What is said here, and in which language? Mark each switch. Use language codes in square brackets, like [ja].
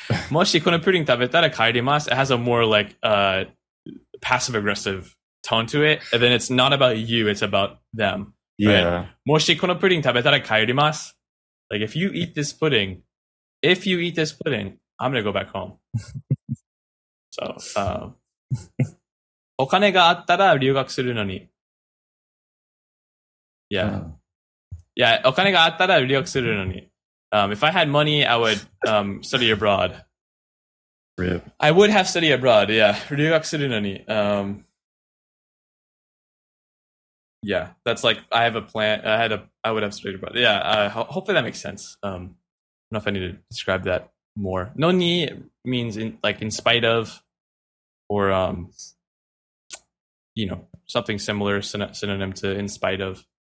[ja] Moshi kono pudding tabetara kaerimasu, [en] it has a more like passive aggressive tone to it, and then it's not about you, it's about them. Yeah. [ja] Right? Moshi kono pudding tabetara kaerimasu. [en] Like if you eat this pudding, I'm gonna go back home. [ja] So, お金があったら留学するのに. [en] Yeah. [ja] Yeah, お金があったら留学するのに. [en] If I had money, I would study abroad. Rip. I would have studied abroad, yeah. [ja] 留学するのに. [en] Yeah, that's like I have a plan. I would have studied abroad. Yeah, hopefully that makes sense. I don't know if I need to describe that more. No ni means in spite of, or you know, something similar, synonym to in spite of.